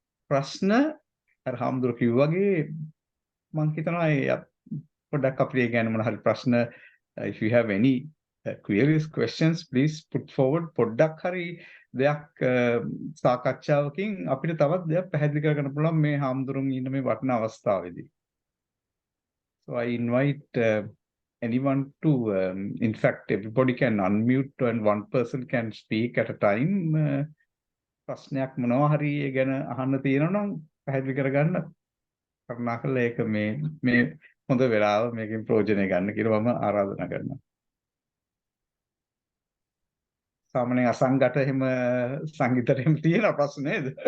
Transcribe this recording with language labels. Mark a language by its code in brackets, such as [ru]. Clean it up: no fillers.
[si] ප්‍රශ්න අර හාමුදුරුවෝ කිව්වා වගේ මම හිතනවා පොඩ්ඩක් අපේ ගැන මොන හරි ප්‍රශ්න [en] if you have any queries questions please put forward [si] පොඩ්ඩක් හරි දෙයක් සාකච්ඡාවකින් අපිට තවත් දෙයක් පැහැදිලි කරගන්න පුළුවන් මේ හාමුදුරුවෝ ඉන්න මේ වටිනා අවස්ථාවේදී. [en] So I invite anyone to in fact everybody can unmute and one person can speak at a time. [si] ප්‍රශ්නයක් මොනවා හරි ඒ ගැන අහන්න තියෙනවා නම් පැහැදිලි කරගන්න කරුණාකරලා ඒක මේ හොඳ වෙලාව මේකෙන් ප්‍රයෝජනය ගන්න කියලා මම ආරාධනා කරනවා. සාමාන්‍යයෙන් අසංගත එහෙම සංගීතයට එහෙම තියෙන ප්‍රශ්න නේද?